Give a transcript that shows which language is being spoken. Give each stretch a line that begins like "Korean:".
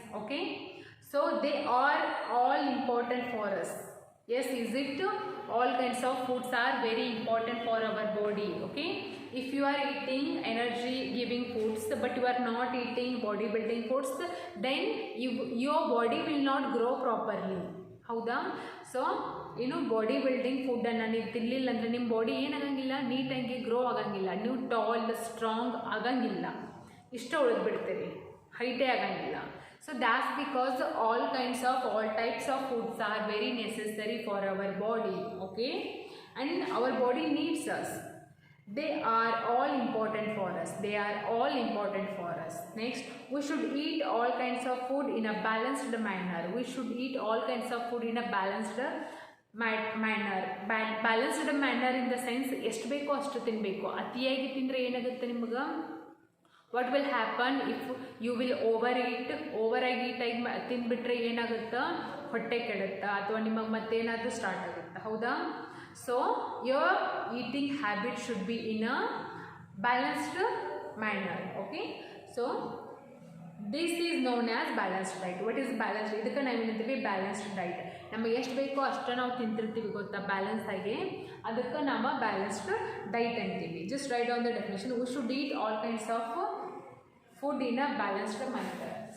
English: Okay, so they are all important for us. Yes, is it? All kinds of foods are very important for our body. Okay, if you are eating energy giving foods but you are not eating body building foods, then your body will not grow properly.
Kannada: ಹೌದಾ? So ಏನು body building ಫುಡ್ಡನ್ನು ನೀವು ತಿನ್ನಲಿಲ್ಲ ಅಂದರೆ ನಿಮ್ಮ body ಏನಾಗಂಗಿಲ್ಲ, ನೀಟಾಗಿ grow ಆಗಂಗಿಲ್ಲ, ನೀವು tall strong ಆಗಂಗಿಲ್ಲ, ಇಷ್ಟ ಉಳಿದ್ಬಿಡ್ತೀರಿ, ಹೈಟೇ ಆಗಂಗಿಲ್ಲ.
English: So that's because all types of foods are very necessary for our body. Okay, and our body needs us. They are all important for us. They are all important for us. Next, we should eat all kinds of food in a balanced manner. We should eat all kinds of food in a balanced manner. Balanced manner in the sense,
Kannada: ಎಷ್ಟು ಬೇಕೋ ಅಷ್ಟು ತಿನ್ನಬೇಕು. ಅತಿಯಾಗಿ ತಿಂದರೆ ಏನಾಗುತ್ತೆ ನಿಮಗೆ?
English: What will happen if you will overeat?
Kannada: ಓವರಾಗಿ ಈಟಾಗಿ ತಿಂದುಬಿಟ್ರೆ ಏನಾಗುತ್ತಾ? ಹೊಟ್ಟೆ ಕೆಡುತ್ತಾ, ಅಥವಾ ನಿಮಗೆ ಮತ್ತೇನಾದರೂ ಸ್ಟಾರ್ಟ್ ಆಗುತ್ತಾ? ಹೌದಾ?
English: So your eating habit should be in a balanced manner. Okay, so this is known as balanced diet. What is balanced?
Kannada: ಇದಕ್ಕೆ ನಾವು ಏನಂತೀವಿ? ಬ್ಯಾಲೆನ್ಸ್ಡ್ ಡೈಟ್. ನಮಗೆ ಎಷ್ಟು ಬೇಕೋ ಅಷ್ಟು ನಾವು ತಿಂತಿರ್ತೀವಿ ಗೊತ್ತಾ, ಬ್ಯಾಲೆನ್ಸ್ ಆಗಿ, ಅದಕ್ಕೆ ನಾವು ಬ್ಯಾಲೆನ್ಸ್ಡ್ ಡೈಟ್ ಅಂತೀವಿ.
English: Just right on the definition. We should eat all kinds of food in a balanced manner.